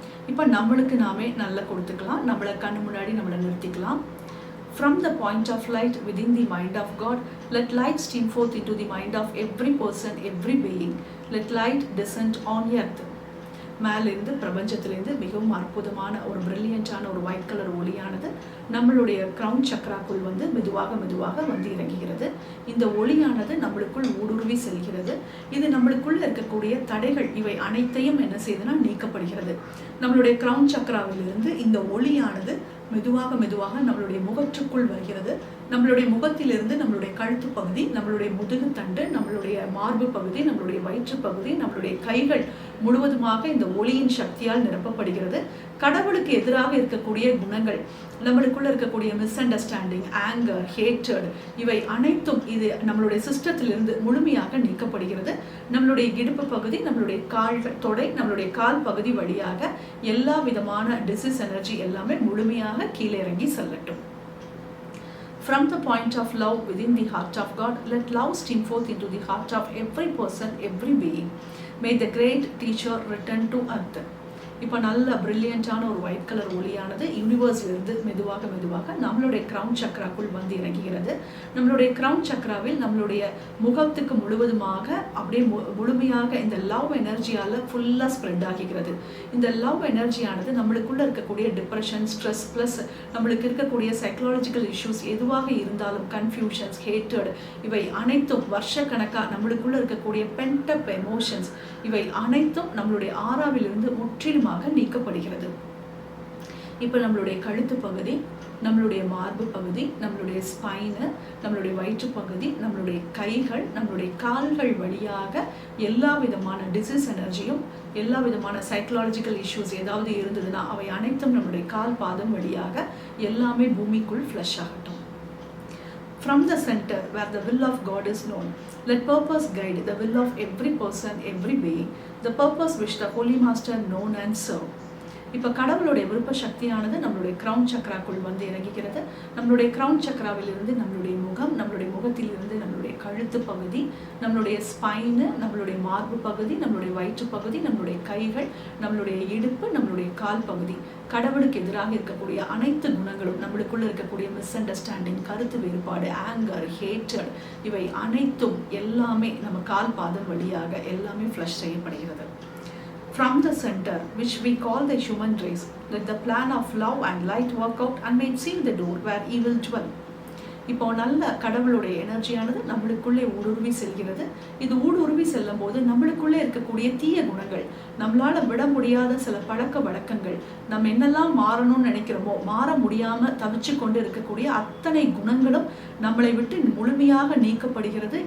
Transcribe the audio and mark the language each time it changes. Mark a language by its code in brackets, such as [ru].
[ta] இப்போ நம்மளுக்கு நாமே நல்லா கொடுத்துக்கலாம். நம்மளை கண்ணு முன்னாடி நம்மளை நிறுத்திக்கலாம். [en] From the point of light within the mind of God, let light stream forth into the mind of every person, every being. Let light descend on earth. [ta] மேலிருந்து பிரபஞ்சத்திலேருந்து மிகவும் அற்புதமான ஒரு பிரில்லியண்டான ஒரு ஒயிட் கலர் ஒளியானது நம்மளுடைய கிரவுன் சக்கராக்குள் வந்து மெதுவாக வந்து இறங்குகிறது. இந்த ஒளியானது நம்மளுக்குள் ஊடுருவி செல்கிறது. இது நம்மளுக்குள்ள இருக்கக்கூடிய தடைகள் இவை அனைத்தையும் என்ன செய்யுதுன்னா நீக்கப்படுகிறது. நம்மளுடைய கிரவுன் சக்கராவிலிருந்து இந்த ஒளியானது மெதுவாக நம்மளுடைய முகற்றுக்குள் வருகிறது. நம்மளுடைய முகத்திலிருந்து நம்மளுடைய கழுத்து பகுதி, நம்மளுடைய முதுகு தண்டு, நம்மளுடைய மார்பு பகுதி, நம்மளுடைய வயிற்று பகுதி, நம்மளுடைய கைகள் முழுவதுமாக இந்த ஒளியின் சக்தியால் நிரப்பப்படுகிறது. கடவுளுக்கு எதிராக இருக்கக்கூடிய குணங்கள், நம்மளுக்குள்ள இருக்கக்கூடிய மிஸ் அண்டர்ஸ்டாண்டிங், ஆங்கர், ஹேட்டட் இவை அனைத்தும் இது நம்மளுடைய சிஸ்டத்திலிருந்து முழுமையாக நீக்கப்படுகிறது. நம்மளுடைய இடுப்பு பகுதி, நம்மளுடைய கால்கள், தொடை, நம்மளுடைய கால் பகுதி வழியாக எல்லா விதமான டிசீஸ் எனர்ஜி எல்லாமே முழுமையாக கீழே இறங்கி செல்லட்டும். [en] From the point of love within the heart of God, let love stream forth into the heart of every person, every being. May the great teacher return to earth. [ta] இப்போ நல்ல பிரில்லியண்டான ஒரு white colour ஒளியானது யூனிவர்ஸ்லேருந்து மெதுவாக மெதுவாக நம்மளுடைய crown சக்ராக்குள் வந்து இறங்குகிறது. நம்மளுடைய கிரவுன் சக்ராவில் நம்மளுடைய முகத்துக்கு முழுவதுமாக அப்படியே முழுமையாக இந்த லவ் எனர்ஜியால் ஃபுல்லாக ஸ்ப்ரெட் ஆகிக்கிறது. இந்த லவ் எனர்ஜியானது நம்மளுக்குள்ளே இருக்கக்கூடிய டிப்ரெஷன், ஸ்ட்ரெஸ், ப்ளஸ் நம்மளுக்கு இருக்கக்கூடிய சைக்கலாஜிக்கல் இஷ்யூஸ் எதுவாக இருந்தாலும், கன்ஃபியூஷன்ஸ், ஹேட்டட், இவை அனைத்தும் வருஷக்கணக்காக நம்மளுக்குள்ளே இருக்கக்கூடிய பென்டப் எமோஷன்ஸ், இவை அனைத்தும் நம்மளுடைய ஆறாவிலிருந்து முற்றிலுமாக நீக்கப்படுகிறது. இப்போ நம்மளுடைய கழுத்து பகுதி, நம்மளுடைய மார்பு பகுதி, நம்மளுடைய ஸ்பைனு, நம்மளுடைய வயிற்று பகுதி, நம்மளுடைய கைகள், நம்மளுடைய கால்கள் வழியாக எல்லா விதமான டிசீஸ் எனர்ஜியும், எல்லா விதமான சைக்கலாஜிக்கல் இஷ்யூஸ் ஏதாவது இருந்ததுன்னா அவை அனைத்தும் நம்மளுடைய கால் பாதம் வழியாக எல்லாமே பூமிக்குள் ஃப்ளஷ் ஆகட்டும். [en] From the center where the will of God is known, let purpose guide the will of every person, every being, the purpose which the Holy Master known and serve. [ta] இப்போ கடவுளுடைய விருப்ப சக்தியானது நம்மளுடைய கிரவுன் சக்ராக்குள் வந்து இறங்குகிறது. நம்மளுடைய crown சக்ராவிலிருந்து நம்மளுடைய முகம், நம்மளுடைய முகத்திலிருந்து நம்மளுடைய கழுத்து பகுதி, நம்மளுடைய ஸ்பைனு, நம்மளுடைய மார்பு பகுதி, நம்மளுடைய வயிற்று பகுதி, நம்மளுடைய கைகள், நம்மளுடைய இடுப்பு, நம்மளுடைய கால் பகுதி, கடவுளுக்கு எதிராக இருக்கக்கூடிய அனைத்து குணங்களும், நம்மளுக்குள்ள இருக்கக்கூடிய மிஸ் அண்டர்ஸ்டாண்டிங், கருத்து வேறுபாடு, ஆங்கர், ஹேட்டட், இவை அனைத்தும் எல்லாமே நம்ம கால் பாதம் வழியாக எல்லாமே ஃப்ளஷ் செய்யப்படுகிறது. [en] From the center, which we call the human race, let the plan of love and light work out and may seal the door where evil dwell. [ta] இப்போ நல்ல கடவுளுடைய எனர்ஜியானது நம்மளுக்குள்ளே ஊடுருவி செல்கிறது. இது ஊடுருவி செல்லும் போது நம்மளுக்குள்ளே இருக்கக்கூடிய தீய குணங்கள், நம்மளால விட முடியாத சில பழக்க வழக்கங்கள், நம்ம என்னெல்லாம் மாறணும்னு நினைக்கிறோமோ மாற முடியாம தவிச்சு கொண்டு இருக்கக்கூடிய அத்தனை குணங்களும் நம்மளை விட்டு முழுமையாக நீக்கப்படுகிறது.